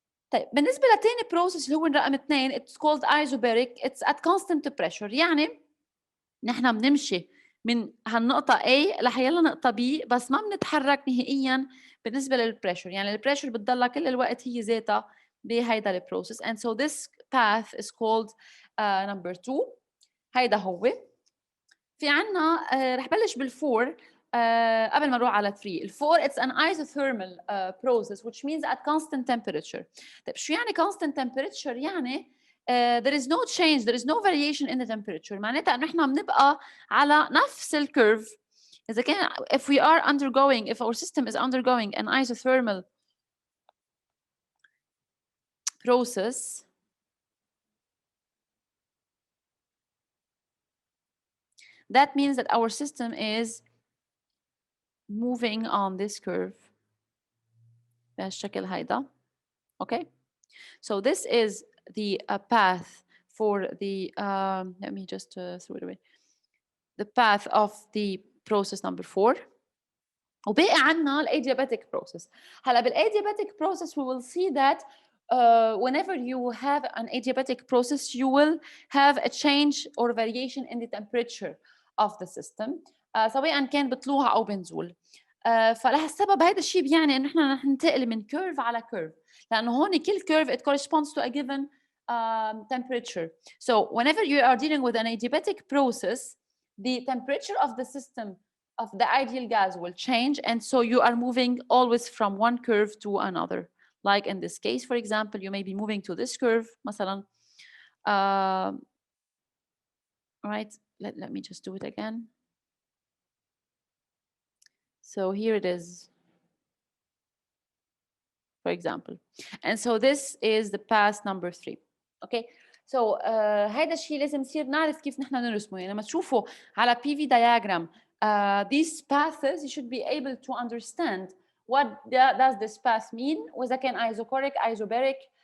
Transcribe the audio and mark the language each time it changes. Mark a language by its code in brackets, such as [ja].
[ar] طيب بالنسبه لثاني بروسيس اللي هو رقم 2 [en] it's called isobaric, it's at constant pressure. [ar] يعني نحن بنمشي من هالنقطه A لحيلا نقطه B بس ما بنتحرك نهائيا بالنسبه للبريشر، يعني البريشر بتضلها كل الوقت هي ذاتها بهيدا البروسيس. [en] and so this path is called number 2. [ar] هيدا هو. في عنا رح بلش بالفور قبل ما نروح على 3. [en] الفور it's an isothermal process which means at constant temperature. [ar] طيب شو يعني [en] constant temperature؟ [ar] يعني [en] there is no change, there is no variation in the temperature. [ar] معناتها انه احنا بنبقى على نفس الكيرف. اذا كان [en] if we are undergoing, if our system is undergoing an isothermal process, that means that our system is moving on this curve [ar] بهالشكل هيدا. [en] Okay, so this is the path for the let me just throw it away, the path of the process number 4. [ar] وباقي عنا الadiabatic process. [en] هلا بالadiabatic process we will see that whenever you have an adiabatic process you will have a change or variation in the temperature of the system [ar] سواء كان بطلوع او بنزول. فلهالسبب هذا الشيء بيعني انه نحن رح ننتقل من كيرف على كيرف، لانه هون كل كيرف [en] it corresponds to a given temperature. So whenever you are dealing with an adiabatic process, the temperature of the system of the ideal gas will change, and so you are moving always from one curve to another. Like in this case, for example, you may be moving to this curve, [ar] مثلا. [en] Right, let me just do it again. So here it is, for example. And so this is the pass number 3. Okay, so [ar] هذا الشيء لازم نصير نعرف كيف نحن نرسمه. يعني لما تشوفوا على [en] PV diagram these paths, you should be able to understand what does this path mean, [ar] واذا كان [en] isochoric, isobaric.